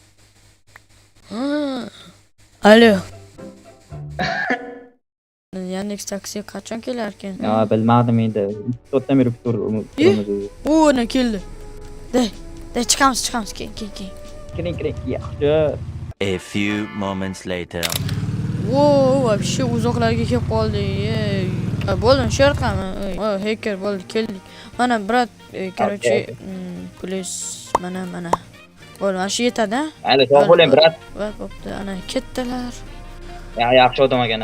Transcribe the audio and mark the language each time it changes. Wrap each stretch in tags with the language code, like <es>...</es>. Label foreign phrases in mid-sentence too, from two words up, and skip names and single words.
<uz>Alo. Yandex taksi qachon kelar ekan? Bilmadim endi. To'xtam berib turamiz. Ne keldi. Day chiqamiz, keyin. Kiring. Yaxshi.</uz> <en>A few moments later.</en> <uz>Вообще uzoqlarga kelib qoldik. Bo'ldim, sherqami? Hacker bo'ldi, keldik. Mana brat, короче, plyus mana. Bo'ldi, mana shu yetadi, ha? Mayli, sog' bo'ling, brat. Bo'pti, ana ketdilar. Yaxshi odam ekan.</uz>